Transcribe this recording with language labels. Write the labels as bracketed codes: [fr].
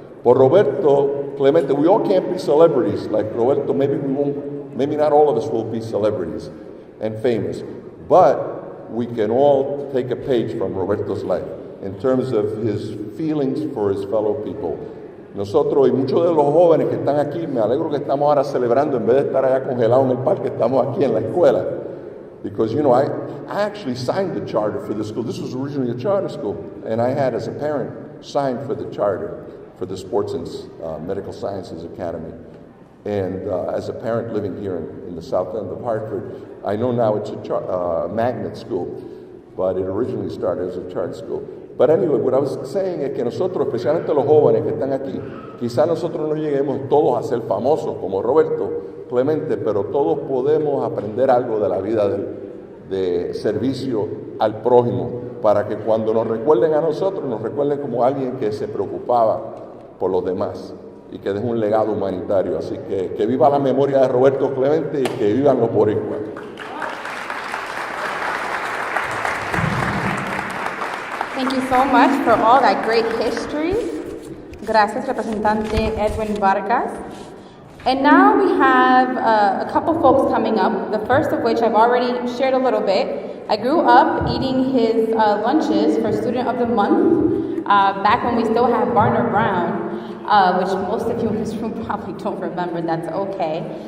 [en] But Roberto Clemente, we all can't be celebrities like Roberto. Maybe not all of us will be celebrities and famous, but we can all take a page from Roberto's life in terms of his feelings for his fellow people. [es] Nosotros y muchos de los jóvenes que están aquí, me alegro que estamos ahora celebrando en vez de estar allá congelados en el parque, estamos aquí en la escuela. [en] Because, I actually signed the charter for the school. This was originally a charter school, and I had, as a parent, signed for the charter for the Sports and Medical Sciences Academy. And as a parent living here in the south end of Hartford, I know now it's a magnet school, but it originally started as a charter school. But anyway, what I was saying [es] es que nosotros, especialmente los jóvenes que están aquí, quizás nosotros no lleguemos todos a ser famosos como Roberto Clemente, pero todos podemos aprender algo de la vida de servicio al prójimo, para que cuando nos recuerden a nosotros, nos recuerden como alguien que se preocupaba por los demás y que dejó un legado humanitario. Así que viva la memoria de Roberto Clemente y que vivan los boricuas. [en] Thank you so much for all that great history. [es] Gracias, Representante Edwin Vargas. [en] And now we have a couple folks coming up, the first of which I've already shared a little bit. I grew up eating his lunches for Student of the Month back when we still had Barner Brown, which most of you in this room probably don't remember. That's okay.